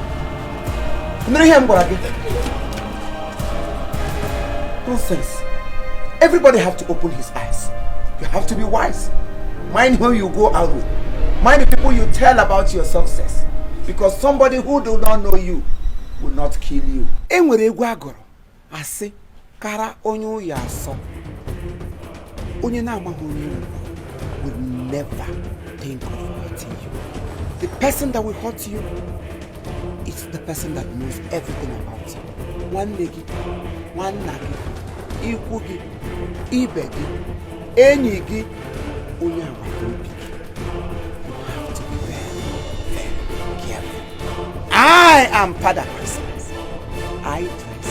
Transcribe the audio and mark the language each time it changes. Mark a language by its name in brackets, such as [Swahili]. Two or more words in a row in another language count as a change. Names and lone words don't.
[English] Nonsense. Everybody have to open his eyes. You have to be wise. Mind who you go out with. Mind the people you tell about your success. Because somebody who do not know you will not kill you. [Igbo] Enwere egwu agoro asị kara onye ya asọ. Onye na amaghị onye [English] will never think of hurting you. The person that will hurt you is the person that knows everything about you. [Igbo] One legi, one nagi, ikwu gi, ibe gi, enyi gi, onye agbata obi gi. [English] I am Father Christmas. I